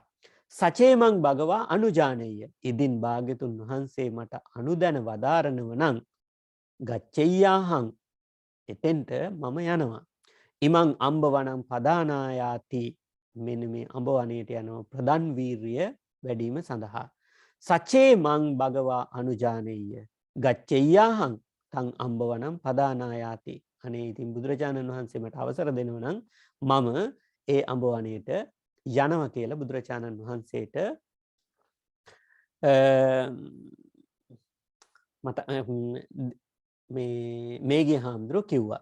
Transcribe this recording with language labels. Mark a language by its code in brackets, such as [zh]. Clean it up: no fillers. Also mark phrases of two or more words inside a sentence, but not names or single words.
[pi] සචේමං භගවා අනුජානීය. [si] ඉදින් භාග්‍යතුන් වහන්සේ මට අනුදැන වදාරනව නම් ගච්ඡෙය්‍යාහං එතෙන්ට මම යනවා. [pi] ඉමං අම්බවනම් පදානායාති. [si] මෙන්න මේ අඹ වනයේට යනවා ප්‍රධාන වීරිය වැඩිම සඳහා. [pi] සචේමං භගවා අනුජානීය. ගච්ඡෙය්‍යාහං තං අම්බවනම් පදානායාති. [si] අනේ ඉතින් බුදුරජාණන් වහන්සේ මට අවසර දෙනවා නම් මම ඒ අඹ වනයේට යනවා කියලා බුදුරජාණන් වහන්සේට මත මේගිය හාමුදුරුවෝ කිව්වා.